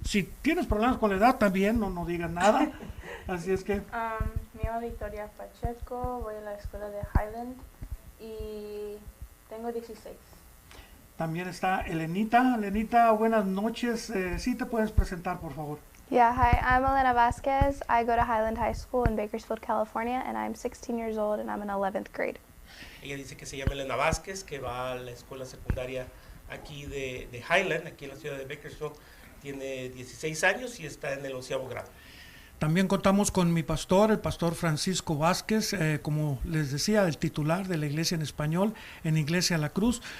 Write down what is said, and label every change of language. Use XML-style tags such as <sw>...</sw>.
<es>Si tienes problemas con la edad también, no digas nada. Así es que me llamo Victoria Pacheco, voy a la escuela de Highland y tengo 16. También está Elenita. Elenita, buenas noches. Sí te puedes presentar, por favor.</es> <en>Yeah, hi, I'm Elena Vasquez. I go to Highland High School in Bakersfield, California, and I'm 16 years old and I'm in 11th grade.</en> <es>Ella dice que se llama Elena Vázquez, que va a la escuela secundaria aquí de Highland, aquí en la ciudad de Bakersfield. Tiene 16 años y está en el 11º grado. También contamos con mi pastor, el pastor Francisco Vázquez, como les decía, el titular de la iglesia en español, en Iglesia La Cruz.</es>